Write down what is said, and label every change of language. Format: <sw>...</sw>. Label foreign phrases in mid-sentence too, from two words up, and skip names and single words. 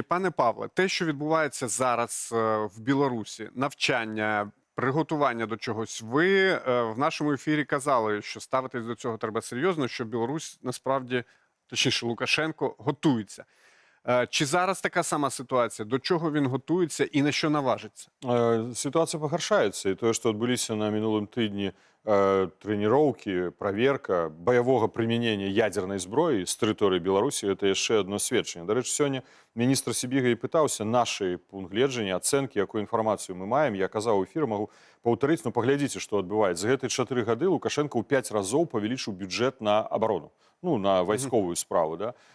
<uk>Пане Павле, те, що відбувається зараз в Білорусі, навчання, приготування до чогось, ви в нашому ефірі казали, що ставитись до цього треба серйозно, що Білорусь насправді точніше Лукашенко, готується. Чи зараз така сама ситуація? До чого він готується і на що наважиться?</uk> <be>Ситуація пагаршаецца, і тое, што адбыліся на мінулым тыдні трэніроўкі, праверка баявога прымянення ядзернай зброі з тэрыторыі Беларусі, гэта яшчэ адно сведчанне. Дарэчы, сёння міністр Сібіга і пытаўся нашы пункт гледжання, ацэнкі, якую інфармацыю мы маем. Я казаў у эфіры, магу паўтарыць, но паглядзіце, што адбываецца. За гэтыя 4 гады Лукашенко ў 5 разоў павялічыў бюджэт на абарону, ну, на вайсковую справу, да?</be>